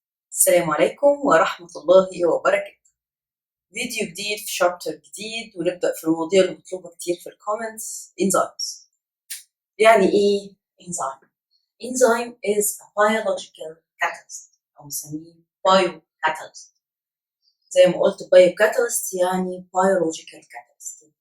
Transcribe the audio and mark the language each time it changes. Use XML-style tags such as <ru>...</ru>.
<ar>السلام عليكم ورحمة الله وبركاته. فيديو جديد في شابتر جديد، ونبدأ في المواضيع اللي مطلوبة كتير في الكومنتس.</ar> <en>enzymes.</en> <ar>يعني ايه</ar> <en>enzyme؟ enzyme is a biological catalyst</en> <ar>أو نسميه</ar> <en>biocatalyst.</en> <ar>زي ما قلت biocatalyst يعني</ar> <en>biological catalyst.</en>